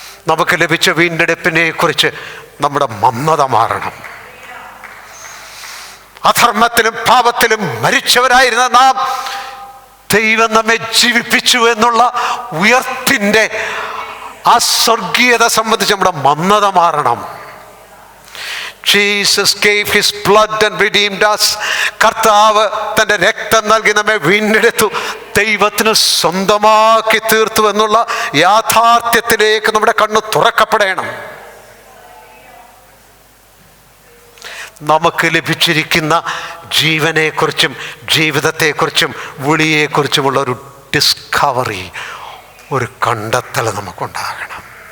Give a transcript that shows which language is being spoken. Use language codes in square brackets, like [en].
[ml] നമുക്ക് ലഭിച്ച വീണ്ടെടുപ്പിനെ കുറിച്ച് നമ്മുടെ മന്ദത മാറണം. അധർമ്മത്തിലും പാപത്തിലും മരിച്ചവരായിരുന്ന നാം ദൈവം നമ്മെ ജീവിപ്പിച്ചു എന്നുള്ള ഉയർത്തിൻ്റെ ആ സ്വർഗീയത സംബന്ധിച്ച് നമ്മുടെ മന്ദത മാറണം. [en] Jesus gave his blood and redeemed us. [ml] കർത്താവ് തൻ്റെ രക്തം നൽകി നമ്മെ വീണ്ടെടുത്തു, ദൈവത്തിന് സ്വന്തമാക്കി തീർത്തു എന്നുള്ള യാഥാർത്ഥ്യത്തിലേക്ക് നമ്മുടെ കണ്ണ് തുറക്കപ്പെടണം. നമുക്ക് ലഭിച്ചിരിക്കുന്ന ജീവനെക്കുറിച്ചും ജീവിതത്തെക്കുറിച്ചും വിളിയെക്കുറിച്ചുമുള്ള ഒരു ഡിസ്കവറി, ഒരു കണ്ടെത്തൽ നമുക്കുണ്ടാകണം.